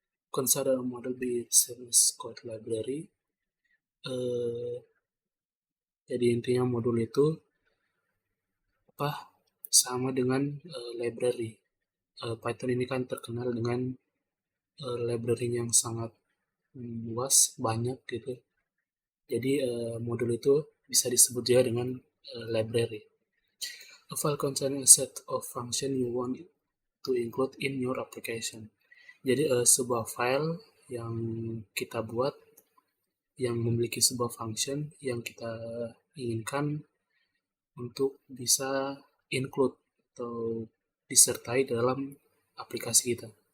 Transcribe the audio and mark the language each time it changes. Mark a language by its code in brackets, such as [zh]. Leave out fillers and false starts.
[en] Consider a model be same as code library. [id] Jadi intinya modul itu sama dengan library. Python ini kan terkenal dengan library yang sangat luas, banyak gitu. Jadi modul itu bisa disebut juga dengan library. [en] A file containing a set of function you want to include in your application. [id] Jadi sebuah file yang kita buat yang memiliki sebuah function yang kita inginkan untuk bisa include atau disertai dalam aplikasi kita.